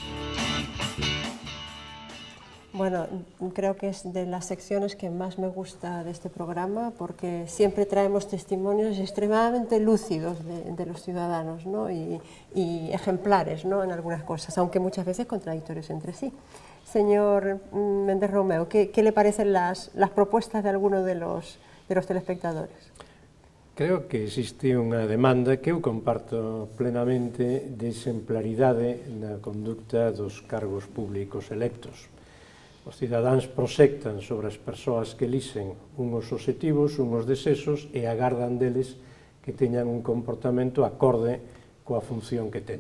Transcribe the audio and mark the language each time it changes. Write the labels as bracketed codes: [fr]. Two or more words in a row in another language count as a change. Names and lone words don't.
[es] Bueno, creo que es de las secciones que más me gusta de este programa, porque siempre traemos testimonios extremadamente lúcidos de los ciudadanos, ¿no? y ejemplares, ¿no? En algunas cosas, aunque muchas veces contradictorios entre sí. Señor Méndez Romeu, ¿qué le parecen las propuestas de algunos de los telespectadores? [gl] Creo que existe unha demanda que eu comparto plenamente de exemplaridade na conducta dos cargos públicos electos. Os cidadáns proxectan sobre as persoas que elixen unhos obxectivos, unhos desexos e agardan deles que teñan un comportamento acorde coa función que teñen.